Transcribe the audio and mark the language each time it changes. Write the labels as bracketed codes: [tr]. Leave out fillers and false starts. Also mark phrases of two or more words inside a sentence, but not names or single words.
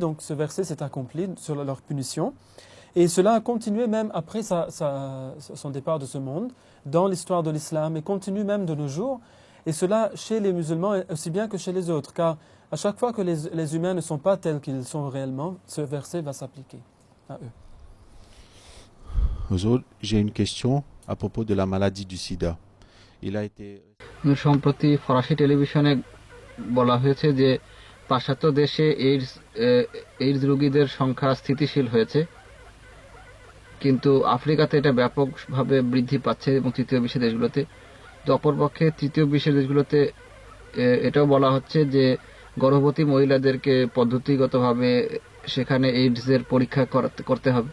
[fr] Donc ce verset s'est accompli sur leur punition. Et cela a continué même après son départ de ce monde, dans l'histoire de l'islam, et continue même de nos jours. Et cela chez les musulmans aussi bien que chez les autres, car à chaque fois que les humains ne sont pas tels qu'ils sont réellement, ce verset va s'appliquer à eux. J'ai une question à propos de la maladie du sida. Il a été [bn] সম্প্রতি ফরাসি টেলিভিশনে বলা হয়েছে যে পাশ্চাত্য দেশে এইডস রোগীদের সংখ্যা স্থিতিশীল হয়েছে, কিন্তু আফ্রিকাতে এটা ব্যাপকভাবে বৃদ্ধি পাচ্ছে এবং তৃতীয় বিশ্বের দেশগুলোতে। তো অপরপক্ষে তৃতীয় বিশ্বের দেশগুলোতে এটাও বলা হচ্ছে যে গর্ভবতী মহিলাদেরকে পদ্ধতিগতভাবে সেখানে এইডসের পরীক্ষা করতে হবে।